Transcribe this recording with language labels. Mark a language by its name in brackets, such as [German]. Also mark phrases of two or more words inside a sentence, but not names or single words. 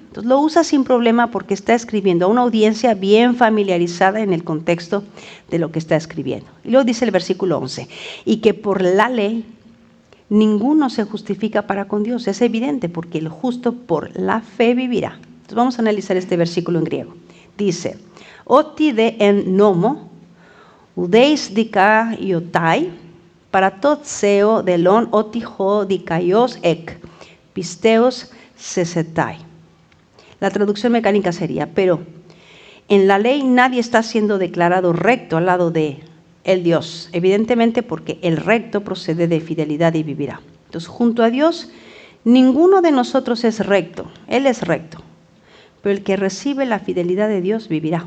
[Spanish] Entonces lo usa sin problema porque está escribiendo a una audiencia bien familiarizada en el contexto de lo que está escribiendo. Y luego dice el versículo 11, y que por la ley ninguno se justifica para con Dios. Es evidente porque el justo por la fe vivirá. Entonces vamos a analizar este versículo en griego. [Greek] Dice, ὅτι δὲ ἐν νόμῳ, οὐδεὶς δικαιοῦται, παρὰ τῷ θεῷ δῆλον ὅτι ὁ δίκαιος ἐκ, πίστεως ζήσεται. [Spanish] La traducción mecánica sería, pero en la ley nadie está siendo declarado recto al lado de el Dios, evidentemente porque el recto procede de fidelidad y vivirá. Entonces, junto a Dios, ninguno de nosotros es recto, Él es recto, pero el que recibe la fidelidad de Dios vivirá.